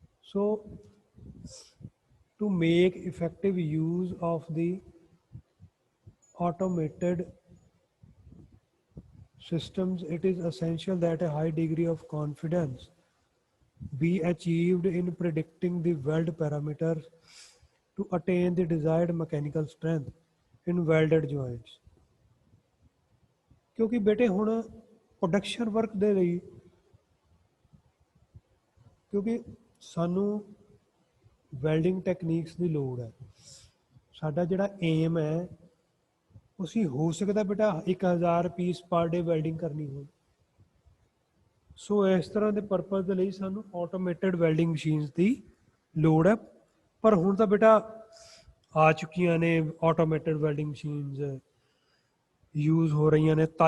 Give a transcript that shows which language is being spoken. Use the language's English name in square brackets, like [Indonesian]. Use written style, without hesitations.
[English] So to make effective use of the automated systems, it is essential that a high degree of confidence be achieved in predicting the weld parameters to attain the desired mechanical strength in welded joints। [Punjabi] क्योंकि बेटे हुण production work दे लई, क्योंकि सानू welding techniques ਦੀ ਲੋੜ ਹੈ। ਸਾਡਾ ਜਿਹੜਾ ਏਮ ਹੈ ਅਸੀਂ ਹੋ ਸਕਦਾ ਬੇਟਾ 1000 ਪੀਸ ਪਰ ਡੇ ਵੈਲਡਿੰਗ ਕਰਨੀ ਹੋਵੇ। ਸੋ ਇਸ ਤਰ੍ਹਾਂ ਦੇ ਪਰਪਸ ਦੇ ਲਈ ਸਾਨੂੰ ਆਟੋਮੇਟਡ ਵੈਲਡਿੰਗ ਮਸ਼ੀਨਸ ਦੀ ਲੋੜ ਹੈ। ਪਰ ਹੁਣ ਤਾਂ ਬੇਟਾ ਆ ਚੁੱਕੀਆਂ ਨੇ ਆਟੋਮੇਟਡ ਵੈਲਡਿੰਗ ਮਸ਼ੀਨਸ, ਯੂਜ਼ ਹੋ ਰਹੀਆਂ ਨੇ।